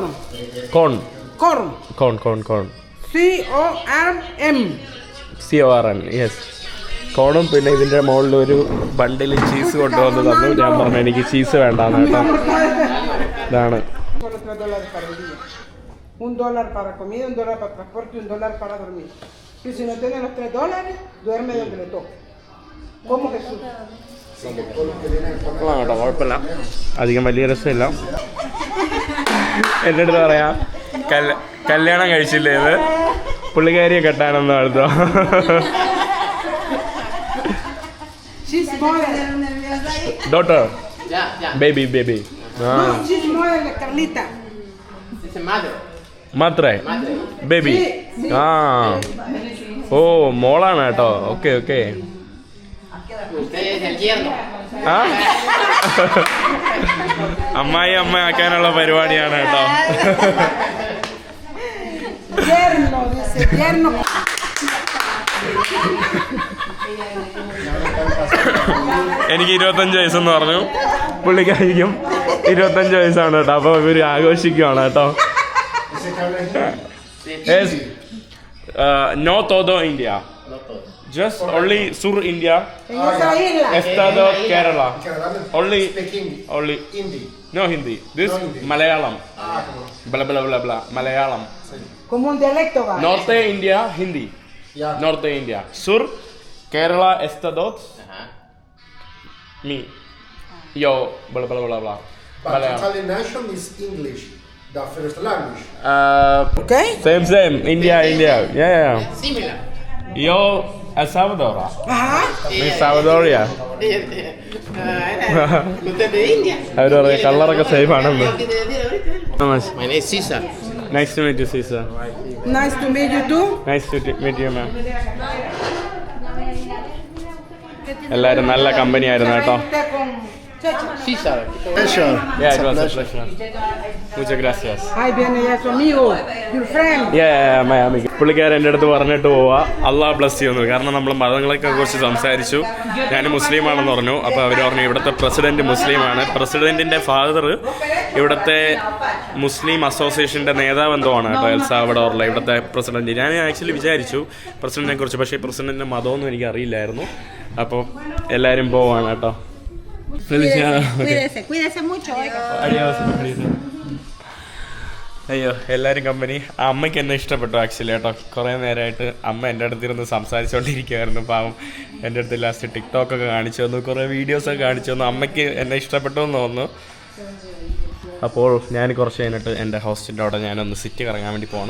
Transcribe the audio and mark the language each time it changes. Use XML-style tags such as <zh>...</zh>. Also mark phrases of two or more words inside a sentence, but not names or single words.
<ml>കോൺ. CORN. യെസ്, കോണും. പിന്നെ ഇതിൻ്റെ മുകളിൽ ഒരു ബണ്ടിൽ ചീസ് കൊണ്ടുവന്ന് തന്നു. ഞാൻ പറഞ്ഞു എനിക്ക് ചീസ് വേണ്ടാന്ന് കേട്ടോ. ഇതാണ്</ml> <es>$1 para comida, $1 para transporte, $1 para dormir. Y si no tienes los $3, duerme donde le toque. ¿Cómo Jesús?</es> <ml>കേട്ടോ, കുഴപ്പമില്ല, അധികം വലിയ രസമില്ല. എൻ്റെ അടുത്ത് പറയാം കല്യാണം കഴിച്ചില്ലേ ഇത്, പുള്ളിക്കാരിയെ കെട്ടാനൊന്നും അടുത്തോ. ഡോട്ടർ,</ml> <en>Yeah. ബേബി. No, she's mother de Carlita. It's a mother.</en> <ml>മാത്രേ ബേബി. ആ ഓ മോളാണ് കേട്ടോ. ഓക്കെ.</ml> <es>Usted es el yerno.</es> <ml>ആ അമ്മായി ആക്കാനുള്ള പരിപാടിയാണ് കേട്ടോ.</ml> <es>Yerno, dice, yerno.</es> <ml>എനിക്ക് 25 വയസ്സെന്ന് പറഞ്ഞു, പുള്ളിക്കായിരിക്കും 25 വയസ്സാണ് കേട്ടോ. അപ്പോൾ ഇവർ ആഘോഷിക്കുകയാണ് കേട്ടോ. നോ todo India,</ml> <en>just only</en> <ml>sur India,</ml> <es>En esa isla. estado Kerala, only</es> <en>Hindi. no Hindi, this Malayalam, bla bla bla bla, Malayalam.</en> <es>Como un dialecto va. Norte India Hindi, Norte India, sur Kerala estados me yo bla bla bla bla.</es> <en>But Italian nation is English, the first language. Okay. Same India, yeah. Similar.</en> <es>Yo El Salvador, Ajá. me Salvadoria. Usted de India.</es> <ml>അവർ പറയാം കളറൊക്കെ സേഫ് ആണെന്ന്.</ml> <en>My name is Cesar. Nice to meet you, Caesar. Nice to meet you too. Nice to meet you, ma'am. എല്ലാവരും നല്ല കമ്പനി ആയിരുന്നു കേട്ടോ. Cesar. Pleasure. Yeah, it was a pleasure.</en> <es>Muchas gracias. Ahí viene ya su amigo,</es> <en>your friend. Yeah, my amigo.</en> <ml>പുള്ളിക്കാരൻ എൻ്റെ അടുത്ത് പറഞ്ഞിട്ട് പോവാ അള്ളാഹ് ബ്ലസ് ചെയ്യുന്നു. കാരണം നമ്മൾ മതങ്ങളെയൊക്കെ കുറിച്ച് സംസാരിച്ചു. ഞാൻ മുസ്ലിമാണെന്ന് പറഞ്ഞു. അപ്പോൾ അവർ പറഞ്ഞു ഇവിടുത്തെ പ്രസിഡന്റ് മുസ്ലിമാണ്. പ്രസിഡന്റിൻ്റെ ഫാദർ ഇവിടുത്തെ മുസ്ലിം അസോസിയേഷൻ്റെ നേതാവ് എന്തോ ആണ് കേട്ടോ, എൽ സാൽവഡോറിലെ ഇവിടുത്തെ പ്രസിഡന്റ്. ഞാൻ ആക്ച്വലി വിചാരിച്ചു പ്രസിഡന്റിനെ കുറിച്ച്, പക്ഷേ പ്രസിഡന്റിൻ്റെ മതമൊന്നും എനിക്ക് അറിയില്ലായിരുന്നു. അപ്പോൾ എല്ലാവരും പോവാണ് കേട്ടോ.</ml> <es>Cuídese mucho.</es> <ml>അയ്യോ, എല്ലാവരും കമ്പനി. ആ അമ്മയ്ക്ക് എന്നെ ഇഷ്ടപ്പെട്ടു ആക്ച്വലി കേട്ടോ. കുറേ നേരമായിട്ട് അമ്മ എൻ്റെ അടുത്തിരുന്ന് സംസാരിച്ചുകൊണ്ടിരിക്കുകയായിരുന്നു. പാവം എൻ്റെ അടുത്ത് ലാസ്റ്റ് ടിക്ടോക്കൊക്കെ കാണിച്ചു തന്നു, കുറേ വീഡിയോസൊക്കെ കാണിച്ചു തന്നു. അമ്മയ്ക്ക് എന്നെ ഇഷ്ടപ്പെട്ടു എന്ന് തോന്നുന്നു. അപ്പോൾ ഞാൻ കുറച്ച് കഴിഞ്ഞിട്ട് എൻ്റെ ഹോസ്റ്റലിൻ്റെ അവിടെ ഞാനൊന്ന് സിറ്റി കറങ്ങാൻ വേണ്ടി പോകണം.</ml>